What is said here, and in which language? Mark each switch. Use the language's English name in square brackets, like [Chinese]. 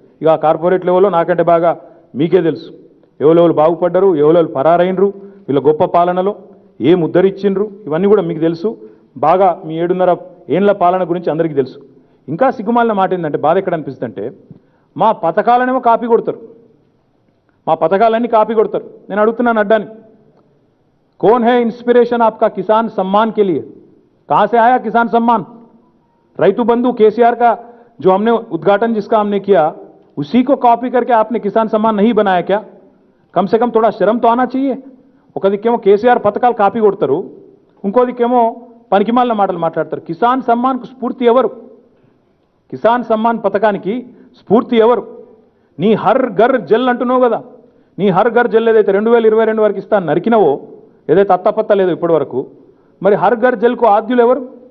[Telugu] ఇక ఆ కార్పొరేట్ లెవెల్లో నాకంటే బాగా మీకే తెలుసు, ఎవరెవరు బాగుపడ్డరు, ఎవరెవరు పరారైనరు, వీళ్ళ గొప్ప పాలనలో ఏం ఉద్ధరించిండ్రు, ఇవన్నీ కూడా మీకు తెలుసు. బాగా మీ 7.5 ఏళ్ల పాలన గురించి అందరికీ తెలుసు. ఇంకా సిగ్గుమాలిన మాట ఏంటంటే, బాధ ఎక్కడ అనిపిస్తుందంటే, మా పథకాలనేమో కాపీ కొడతారు, మా పథకాలన్నీ కాపీ కొడతారు. నేను అడుగుతున్నాను అడ్డాని, [Hindi] कौन है इंस्पिरेशन आपका किसान सम्मान के लिए, कहां से आया किसान सम्मान? रैतु बंधु केसीआर का जो हमने उद्घाटन जिसका हमने किया, उसी को कॉपी करके आपने किसान सम्मान नहीं बनाया क्या? कम से कम थोड़ा शर्म तो आना चाहिए। [Telugu] ఒక దిక్కేమో కేసీఆర్ పథకాలు కాపీ కొడతారు, ఇంకో దిక్కేమో పనికిమాలిన మాటలు మాట్లాడతారు. కిసాన్ సమ్మాన్కు స్ఫూర్తి ఎవరు? కిసాన్ సమ్మాన్ పథకానికి స్ఫూర్తి ఎవరు? నీ హర్ ఘర్ జల్ అంటున్నావు కదా, నీ హర్ ఘర్ జల్ ఏదైతే 2022 వరకు ఇస్తా నరికినవో, ఏదైతే అత్తపత్త లేదో ఇప్పటి వరకు, మరి హర్ ఘర్ జల్కు ఆద్యులు ఎవరు?